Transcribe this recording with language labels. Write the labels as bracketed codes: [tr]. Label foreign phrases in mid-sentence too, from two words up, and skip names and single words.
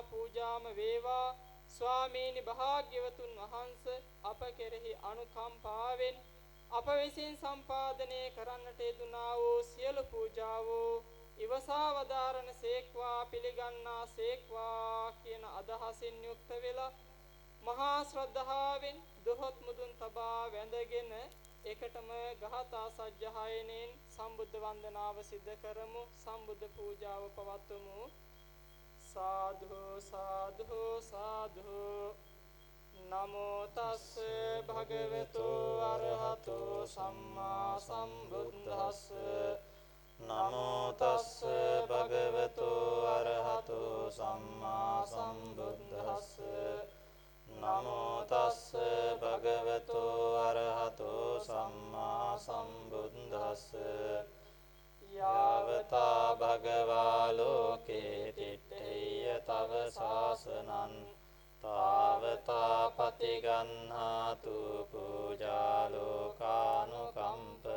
[si] පූජාම වේවා ස්වාමීනි භාග්‍යවතුන් වහන්සේ අප කෙරෙහි අනුකම්පාවෙන් අප විසින් සම්පාදනය කරන්නට යෙදුනා වූ සියලු පූජාවෝ ඉවසා වදාරණ සේක්වා පිළිගන්නා සේක්වා කියන අදහසින් යුක්ත වෙලා මහා ශ්‍රද්ධාවෙන් දොහොත් මුදුන් තබා වැඳගෙන එකටම ගාථා සජ්ජහායනෙන් සම්බුද්ධ වන්දනාව සිද්ධ කරමු. සම්බුද්ධ පූජාව පවත්වමු. [pi] සාධු සාධු සාධු නමෝ තස් භගවතු අරහතෝ සම්මා සම්බුද්දස්ස නමෝ තස් භගවතු අරහතෝ සම්මා සම්බුද්දස්ස නමෝ තස් භගවතු අරහතෝ සම්මා සම්බුද්දස්ස යාවතා භගවා ලෝකේ තිට්ඨේය තව ශාසනං තාවතා පතිගන්හාතු පූජා ලෝකානුකම්ප